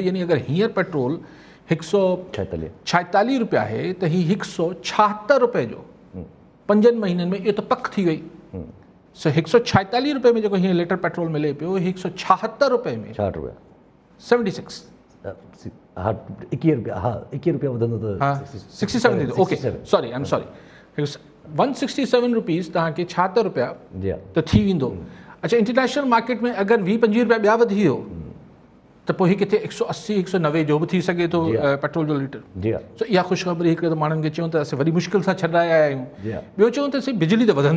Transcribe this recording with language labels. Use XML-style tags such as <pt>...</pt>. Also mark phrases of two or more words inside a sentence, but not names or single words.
<sd>यानी अगरि हींअर पेट्रोल 146 रुपया आहे त ही 176 रुपए जो 5 महीननि में, इहो त पक थी वई। सो 146 रुपए में जेको हींअर लीटर पेट्रोल मिले पियो, 176 रुपए में 76 21 रुपया वधंदो त 67 थींदो।</sd> <en>OK sorry, I am sorry,</en> <sd>167 रुपीज़ तव्हांखे 76 रुपया त थी वेंदो। अच्छा,</sd> <en>international market</en> <sd>में अगरि 20-25 रुपया ॿिया वधी वियो त पोइ हीअ किथे 180-190 जो बि थी सघे थो पेट्रोल जो लीटर। सो इहा ख़ुशख़बरी हिकिड़े त माण्हुनि खे चयूं त असां वरी मुश्किल सां छॾाए आया आहियूं। ॿियो चयूं त असीं बिजली त वधंदी,</sd>